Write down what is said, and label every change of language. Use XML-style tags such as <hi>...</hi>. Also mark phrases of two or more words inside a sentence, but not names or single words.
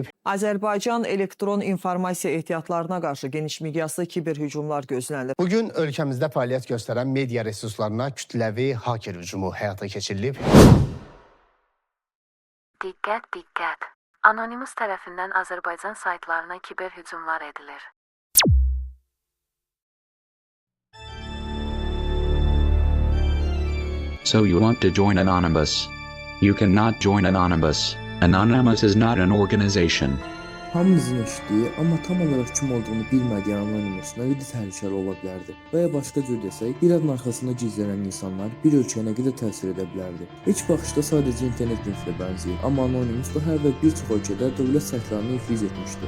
<az>Azərbaycan elektron informasiya ehtiyatlarına qarşı geniş miqyaslı kiberhücumlar gözlənilir. Bugün ölkəmizdə fəaliyyət göstərən media resurslarına kütləvi hacker hücumu həyata keçirilib. Diqqət, diqqət! Anonimus tərəfindən Azərbaycan saytlarına kiberhücumlar edilir.</az> <en>So you want to join Anonymous? You cannot join Anonymous. Anonymous is not an organization.</en> <az>Hamımızın eşitdiyi, amma tam olaraq kim olduğunu bilmədiyi Anonymous nə qədər təhlükəli ola bilərdi? Və ya başqa cür desək, bir adın arxasında gizlənən insanlar bir ölkəyə nə qədər təsir edə bilərdi? İlk baxışda sadəcə internet linkinə bənzəyir, amma Anonymous daha əvvəl bir çox ölkədə dövlət saytlarını iflic etmişdi.</az>